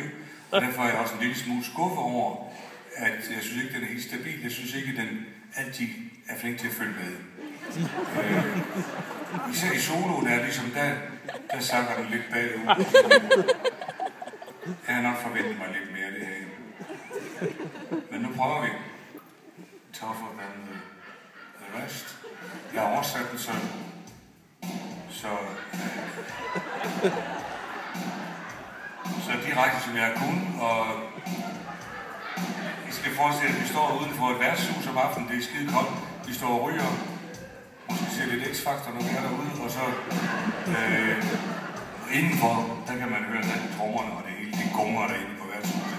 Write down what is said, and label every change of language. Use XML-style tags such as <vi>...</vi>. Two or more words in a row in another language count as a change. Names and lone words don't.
<da>Og derfor er jeg også en lille smule skuffet over, at jeg synes ikke, den er helt stabil. Jeg synes ikke, den altid er flink til at følge med. Især i soloen er ligesom, der sakker den lidt bagud. Jeg har nok forventet mig lidt mere af det her. Men nu prøver vi. Tougher than the rest. Jeg har oversat den så direkte som jeg kunne, og I skal forestille at vi står uden for et værtshus om aftenen, det er skide koldt, vi står og ryger, måske ser lidt X-Factor, når vi er derude, og så indenfor, der kan man høre trommerne og det hele, det gummer derinde på værtshuset.</da>